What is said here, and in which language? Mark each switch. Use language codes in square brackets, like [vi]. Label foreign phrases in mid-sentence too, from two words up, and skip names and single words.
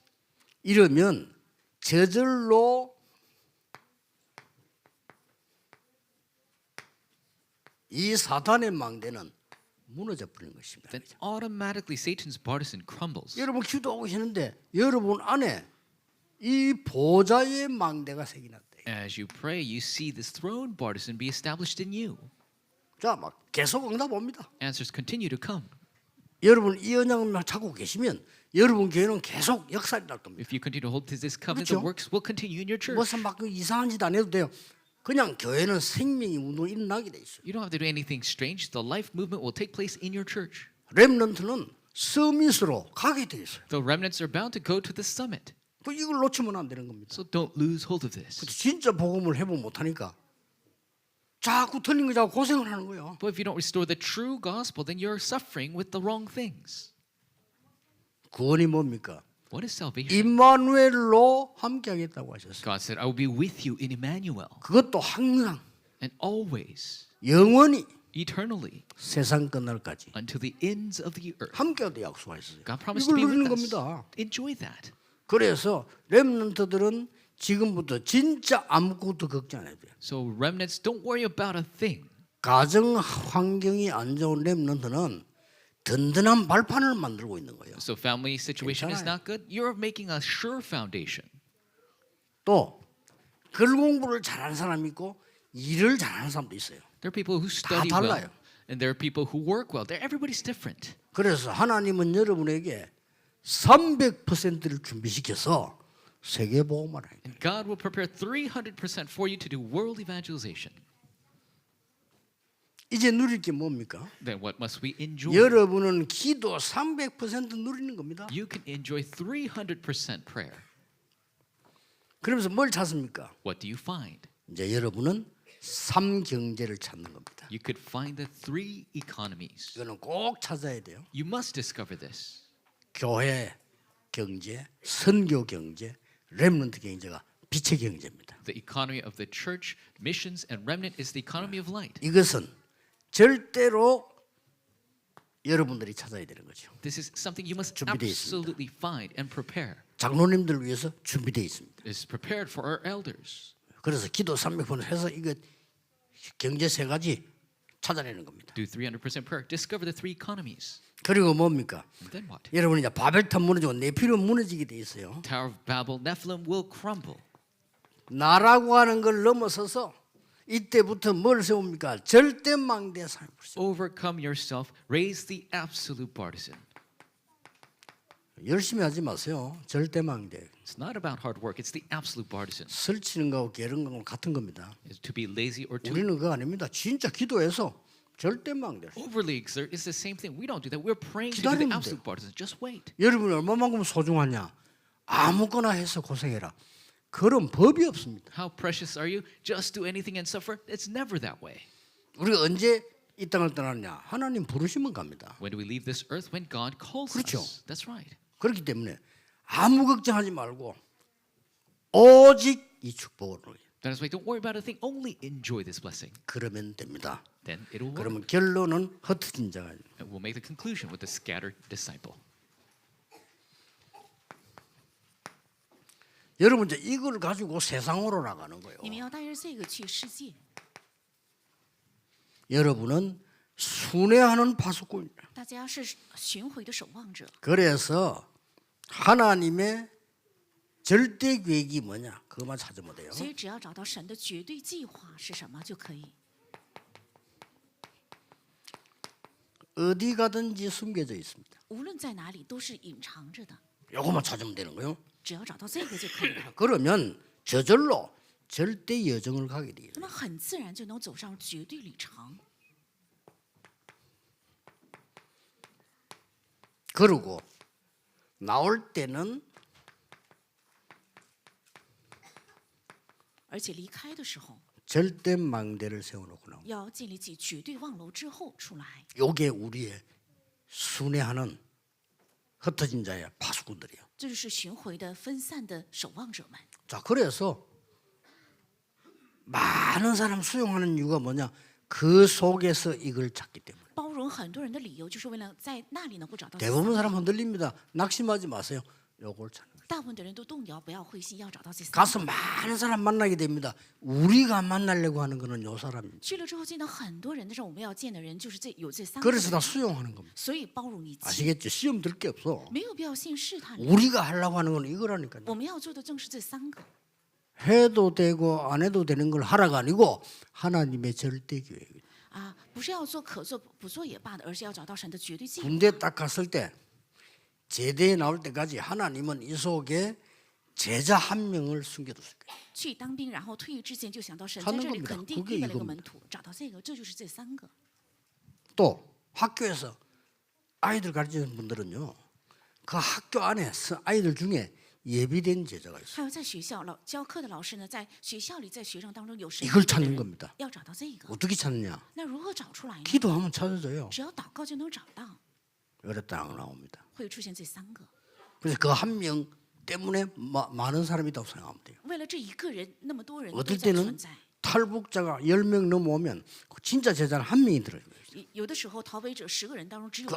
[ko] 이러면 저절로 이 사탄의 망대는 무너져 버리는 것입니다. [en] Then automatically Satan's partisan crumbles. [ko] 여러분 기도하고 계시는데 여러분 안에 이 보좌의 망대가 새기났대. [en] As you pray, you see this throne partisan be established in you. [ko] 자, 막 계속 응답 옵니다. [en] Answers continue to come. [ko] 여러분 이 언약을 찾고 계시면 여러분 교회는 계속 역사가 날 겁니다. [en] If you continue to hold to this covenant, [ko] 그렇죠? [en] the works will continue in your church. [ko] 무슨 막 이상한 짓 안 해도 돼요. 그냥 교회는 생명이 운동이 일어나게 돼 있어요. [en] You don't have to do anything strange. The life movement will take place in your church. [ko] 렘넌트는 서밋으로 가게 돼 있어요. [en] The remnants are bound to go to the summit. [ko] 그 이걸 놓치면 안 되는 겁니다. [en] So don't lose hold of this. [ko] 진짜 복음을 해보면 못하니까 자꾸 틀린 거 자꾸 고생을 하는 거예요. [en] But if you don't restore the true gospel, then you're suffering with the wrong things. [ko] 구원이 뭡니까? [en] What is salvation? [ko] 임마누엘로 함께하겠다고 하셨어요. [en] God said, I will be with you in Emmanuel [ko] 그것도 항상 [en] and always, [ko] 영원히 [en] eternally, [ko] 세상 끝날까지 [en] until the ends of the earth. [ko] 함께하다 약속하셨어요. [en] God promised [ko] 이걸 [en] to be [ko] 누리는 [en] with us. [ko] 겁니다. [en] Enjoy that. [ko] 그래서 렘넌트들은 지금부터 진짜 아무것도 걱정 안 해도 돼요. [en] So remnants, don't worry about a thing. [ko] 가정 환경이 안 좋은 렘넌트는 든든한 발판을 만들고 있는 거예요. [en] So family situation is [ko] 괜찮아요. [en] not good. You're making a sure foundation. [ko] 또 글 공부를 잘하는 사람이 있고 일을 잘하는 사람도 있어요. [en] There are people who study [ko] 달라요. [en] well, and there are people who work well. Everybody's different. [ko] 그래서 하나님은 여러분에게 300%를 준비시켜서 세계 복음을 해요. [en] And God will prepare 300% for you to do world evangelization. [ko] 이제 누릴 게 뭡니까? [en] Then what must we enjoy? [ko] 여러분은 기도 300% 누리는 겁니다. [en] You can enjoy 300% prayer. [ko] 그러면서 뭘 찾습니까? [en] What do you find? [ko] 이제 여러분은 삼경제를 찾는 겁니다. [en] You could find the three economies. [ko] 이거는 꼭 찾아야 돼요. [en] You must discover this. [ko] 교회 경제, 선교 경제, 렘넌트 경제가 빛의 경제입니다. [en] The economy of the church, missions, and remnant is the economy of light. [ko] 이것은 절대로 여러분들이 찾아야 되는 거죠. [en] This is something you must [ko] 준비되어 있습니다. [en] absolutely find and prepare. [ko] 장로님들을 위해서 준비되어 있습니다. [en] It is prepared for our elders. [ko] 그래서 기도 300% 해서 이거 경제 세 가지 찾아내는 겁니다. [en] Do 300% prayer. Discover the three economies. [ko] 그리고 뭡니까? [en] And then what? [ko] 여러분 이제 바벨탑 무너지고 네피림 무너지게 돼 있어요. [en] Tower of Babel, Nephilim will crumble. [ko] 나라고 하는 걸 넘어서서 이때부터 뭘 세웁니까? 절대망대 삶을 세워. [en] Overcome yourself. Raise the absolute partisan. [ko] 열심히 하지 마세요. 절대망대. [en] It's not about hard work. It's the absolute partisan. [ko] 설치는 거하고 게으른 거하고 같은 겁니다. [en] It's to be lazy or to [ko] 우리는 그거 아닙니다. 진짜 기도해서 절대망대. [en] overly exert. It's the same thing. We don't do that. We're praying to do the [ko] 기다리면 [en] absolute [ko] 돼요. [en] partisan. Just wait. [ko] 여러분이 얼마만큼 소중하냐? 아무거나 해서 고생해라. 그런 법이 없습니다. [en] How precious are you? Just do anything and suffer? It's never that way. [ko] 우리가 언제 이 땅을 떠나느냐? 하나님 부르시면 갑니다. [en] When do we leave this earth? When God calls [ko] 그렇죠. [en] us. That's right. [ko] 그렇기 때문에 아무 걱정하지 말고 오직 이 축복을 [en] That is why don't worry about a thing. Only enjoy this blessing. [ko] 그러면 됩니다. [en] Then it'll work. [ko] 그러면 결론은 흩어진 자가 [en] And we'll make the conclusion with the scattered disciple. [ko] 여러분 이제 이걸 가지고 세상으로 나가는 거예요. [zh] 你们要带着这个去世界。 [ko] 여러분은 순회하는 파수꾼입니다. [zh] 大家是巡回的守望者， [ko] 그래서 하나님의 절대 계획이 뭐냐? 그것만 찾으면 돼요. [zh] 所以只要找到神的绝对计划是什么就可以。 [ko] 어디 가든지 숨겨져 있습니다. [zh] 无论在哪里都是隐藏着的， [ko] 요것만 찾으면 되는 거예요. [zh] 只要找到这个就可以了。 [ko] 그러면 저절로 절대 여정을 가게 돼요. [zh] 那么很自然就能走上绝对旅程。 [ko] 그리고 나올 때는 [zh] 而且离开的时候 [ko] 절대 망대를 세워놓고 나옵니다. [zh] 要建立起绝对望楼之后出来。 [ko] 요게 우리의 순회하는 흩어진 자의 파수꾼들이에요. [zh] 这就是巡回的分散的守望者们。 [ko] 자, 그래서 많은 사람 수용하는 이유가 뭐냐? 그 속에서 이걸 찾기 때문에. [zh] 包容很多人的理由，就是为了在那里能够找到。 [ko] 대부분 사람 흔들립니다. 낙심하지 마세요. 요걸 찾는 거예요. [zh] 大部分的人都动摇，不要灰心，要找到这三 [ko] 가서 [zh] 个。 [ko] 많은 사람 만나게 됩니다. 우리가 만나려고 하는 거는 요 사람입니다. [zh] 去了之后见到很多人，但是我们要见的人就是有这三个 [ko] 그래서 [zh] 人。 [ko] 다 수용하는 겁니다. [zh] 所以包容一切， [ko] 아시겠죠? 시험 들 게 없어. [zh] 没有必要先试探。 [ko] 우리가 하려고 하는 건 이거라니까요. [zh] 我们要做的正是这三个。 [ko] 해도 되고 안 해도 되는 걸 하라가 아니고 하나님의 절대 계획이에요. [zh] 啊，不是要做可做不做也罢的，而是要找到神的绝对计划。 [ko] 군대 딱 갔을 때 제대에 나올 때까지 하나님은 이 속에 제자 한 명을 숨겨뒀을 거예요. [zh] 去当兵，然后退役之前就想到神 [ko] 찾는 [zh] 在这里 [ko] 겁니다. [zh] 肯定 [ko] 그게 [zh] 预备了一个 [ko] 이겁니다. [zh] 门徒，找到这个，这就是这三个。 [ko] 또 학교에서 아이들 가르치는 분들은요. 그 학교 안에 아이들 중에 예비된 제자가 있어요. [zh] 还有在学校教课的老师呢，在学校里，在学生当中有神 [ko] 이걸 [zh] 预备的 [ko] 찾는 [zh] 人 [ko] 겁니다. [zh] 要找到这个。 [ko] 어떻게 찾느냐? [zh] 那如何找出来呢？ [ko] 기도하면 찾아져요. [zh] 只要祷告就能找到， [ko] 이래 딱 나옵니다. [zh] 会出现这三个。 [ko] 그래서 그 한 명 때문에 많은 사람이 있다고 생각하면 돼요. [zh] 为了这一个人，那么多人都 [ko] 어떨 [zh] 在 [ko] 때는 [zh] 存在。 [ko] 탈북자가 10명 넘어오면 그 진짜 제자는 한 명이 들어요. [zh] 有的时候逃北者10个人当中只有